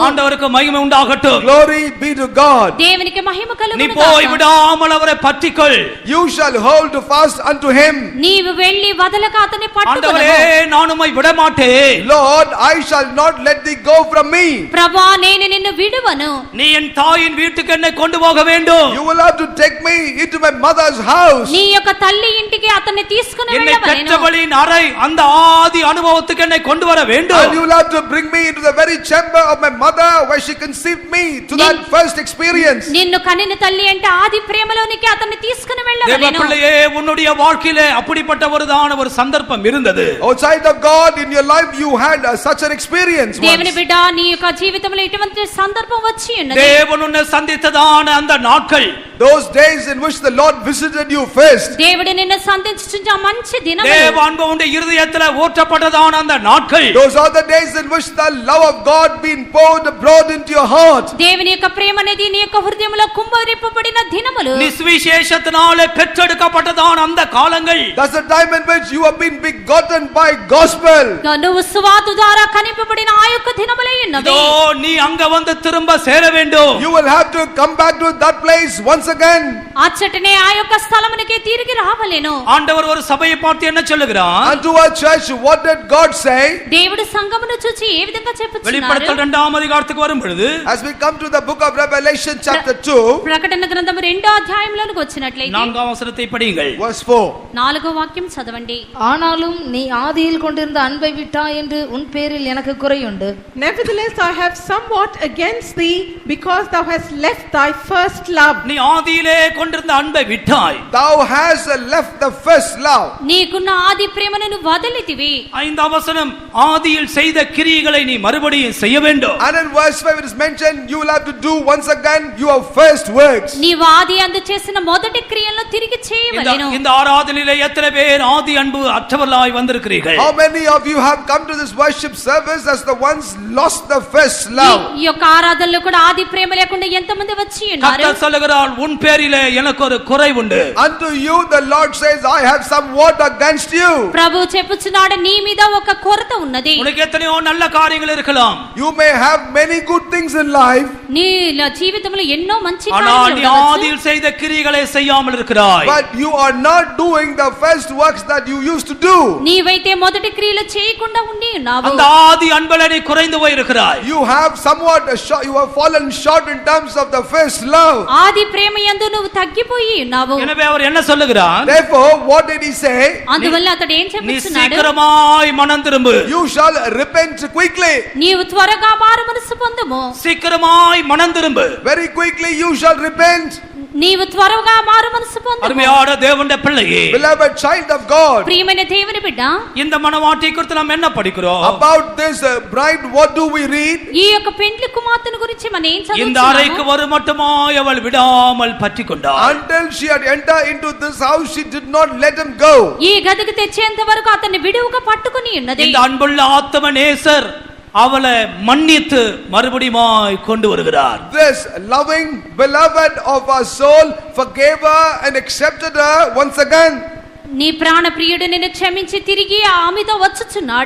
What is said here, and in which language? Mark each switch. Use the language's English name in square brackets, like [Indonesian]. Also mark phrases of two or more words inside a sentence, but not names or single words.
[Tamil] ஆண்டவருக்கு மகிமை உண்டாகட்டும். [English] Glory be to God. [Telugu] దేవునికి మహిమ [Tamil] நீ [Telugu] కలుగును [Tamil] போய் [Telugu] గాక. [Tamil] விடாமல் அவரை பற்றிக்கொள். [English] You shall hold fast unto him. [Telugu] నీవు వెళ్ళి వదలక అతన్ని [Tamil] ஆண்டவரே, [Telugu] పట్టుకొనవు. [Tamil] நான் உம்மை விடமாட்டேன். [English] Lord, I shall not let thee go from me. [Telugu] ప్రభువా, నేను నిన్ను విడువను. [Tamil] நீ என் தாயின் வீட்டுக்கு என்னை கொண்டு போக வேண்டும். [English] You will have to take me into my mother's house. [Telugu] నీ యొక్క తల్లి ఇంటికి అతన్ని తీసుకుని [Tamil] என்னை [Telugu] వెళ్ళవలెను. [Tamil] பெற்றவளின் அறை அந்த ஆதி அனுபவத்துக்கு என்னை கொண்டு வர [English] And [Tamil] வேண்டும். [English] you will have to bring me into the very chamber of my mother where she conceived me, to that first experience. [Telugu] నిన్ను కనిన తల్లి అంటే ఆది ప్రేమలోనికి అతన్ని తీసుకుని [Tamil] தேவ [Telugu] వెళ్ళవలెను. [Tamil] பிள்ளையே, உன்னுடைய வாழ்க்கையிலே அப்படிப்பட்ட ஒரு சந்தர்ப்பம் இருந்தது. [English] Outside of God, in your life, you had such an experience [Telugu] దేవుని [English] once. [Telugu] బిడ్డ, నీ యొక్క జీవితంలో ఇటువంటి సందర్భం వచ్చి ఉన్నది. [Tamil] தேவன் உன்னை சந்தித்ததான அந்த நாட்கள், [English] Those days in which the Lord visited you first. [Telugu] దేవుడు నిన్ను సంధించుచున్న మంచి దినములు. [Tamil] தேவ அன்பு உன்னுடைய இருதயத்திலே ஊற்றப்பட்டதான அந்த நாட்கள், [English] Those are the days in which the love of God been poured abroad into your heart. [Telugu] దేవుని యొక్క ప్రేమ అనేది నీ యొక్క హృదయంలో కుమ్మరింపబడిన దినములు. [Tamil] நிசுவிசேஷத்தினாலே பெற்றெடுக்கப்பட்டதான அந்த காலங்கள், [English] That's the time in which you have been begotten by gospel. [Telugu] నువ్వు సువార్త ద్వారా కనిపబడిన ఆ యొక్క దినములై ఉన్నవి. [Tamil] இதோ நீ அங்க வந்து திரும்ப சேர வேண்டும். [English] You will have to come back to that place once again. [Telugu] అచ్చటనే ఆ యొక్క స్థలమునకే తిరిగి రావలెను. [Tamil] ஆண்டவர் ஒரு சபையை பார்த்து என்ன சொல்லுகிறார்? [English] Unto our church, what did God say? [Telugu] దేవుడు సంఘమును చూచి ఏ విధంగా చెప్పుచున్నారు? [Tamil] வெளிப்படுத்தல் 2ஆம் அதிகாரத்துக்கு வரும் பொழுது, [English] As we come to the book of Revelation chapter 2, [Telugu] ప్రకటన గ్రంథము 2వ అధ్యాయంలోనికి వచ్చినట్లయితే [Tamil] 4ஆம் வசனத்தை படியுங்கள். [English] verse 4. [Telugu] 4వ వాక్యం చదవండి. [Tamil] ஆனாலும் நீ ஆதியில் கொண்டிருந்த அன்பை விட்டாய் என்று உன் பேரில் எனக்கு குறையுண்டு. [English] Nevertheless, I have somewhat against thee, because thou hast left thy first love. [Tamil] நீ ஆதியிலே கொண்டிருந்த அன்பை விட்டாய். [English] Thou hast left the first love. [Telugu] నీకున్న ఆది ప్రేమను నువ్వు వదిలితివి. [Tamil] 5ஆம் வசனம், ஆதியில் செய்த கிரியைகளை நீ மறுபடியும் செய்ய வேண்டும். [English] And in verse 5 it is mentioned, you will have to do once again your first works. [Telugu] నీవు ఆది అందు చేసిన మొదటి క్రియలను తిరిగి చేయవలెను. [Tamil] இந்த ஆராதனையிலே எத்தனை பேர் ஆதி அன்பு அற்றவர்களாய் வந்திருக்கிறீர்கள்? [English] How many of you have come to this worship service as the ones lost the first love? [Telugu] ఈ యొక్క ఆరాధనలో కూడా ఆది ప్రేమ లేకుండా ఎంతమంది వచ్చి ఉన్నారు? [Tamil] கர்த்தர் சொல்லுகிறார், உன் பேரிலே எனக்கு ஒரு குறை உண்டு. [English] Unto you the Lord says, I have somewhat against you. [Telugu] ప్రభు చెప్పుచున్నాడు, నీ మీద ఒక కొరత ఉన్నది. [Tamil] உனக்கு எத்தனையோ நல்ல காரியங்கள் இருக்கலாம். [English] You may have many good things in life, [Telugu] నీ జీవితంలో ఎన్నో మంచి [Tamil] ஆனால் [Telugu] కార్యాలు [Tamil] நீ [Telugu] ఉండవచ్చు. [Tamil] ஆதியில் செய்த கிரியைகளை செய்யாமல் இருக்கிறாய். [English] but you are not doing the first works that you used to do. [Telugu] నీవైతే మొదటి క్రియలు చేయకుండా ఉండి ఉన్నావు. [Tamil] அந்த ஆதி அன்புல நீ குறைந்து போய் இருக்கிறாய். [English] You have somewhat you have fallen short in terms of the first love. [Telugu] ఆది ప్రేమ యందు నువ్వు తగ్గిపోయి ఉన్నావు. [Tamil] எனவே அவர் என்ன சொல்லுகிறார்? [English] Therefore, what did he say? [Telugu] అందువల్ల అతడు ఏం [Tamil] நீ [Telugu] చెప్పుచున్నాడు? [Tamil] சீக்கிரமாய் மனம் திரும்பு. [English] You shall repent quickly. [Telugu] నీవు త్వరగా మారు మనసు పొందుము. [Tamil] சீக்கிரமாய் மனம் திரும்பு. [English] Very quickly you shall repent. [Telugu] నీవు త్వరగా మారు మనసు పొందుము. [Tamil] அருமையான தேவனுடைய பிள்ளையே, [English] Beloved child of God, [Telugu] ప్రియమైన దేవుని బిడ్డ, [Tamil] இந்த மனவாட்டி குறித்து நாம் என்ன படிக்கிறோம்? [English] about this bride, what do we read? [Telugu] ఈ యొక్క పెండ్లి కుమార్తెను గురించి మనం ఏం [Tamil] இந்த அறைக்கு [Telugu] చదువుతున్నాము? [Tamil] வரும் மட்டுமாய் அவள் விடாமல் பற்றிக்கொண்டாள். [English] Until she had entered into this house, she did not let him go. [Telugu] ఈ గదికి తెచ్చేంత వరకు అతన్ని విడువుగా పట్టుకుని ఉన్నది. [Tamil] இந்த அன்புள்ள ஆத்ம நேசர் அவளை மன்னித்து மறுபடியுமாய் கொண்டு வருகிறார். [English] This loving beloved of our soul forgave her and accepted her once again. [Telugu] నీ ప్రాణ ప్రియుడు నిన్ను క్షమించి తిరిగి ఆమెతో వచ్చుచున్నాడు.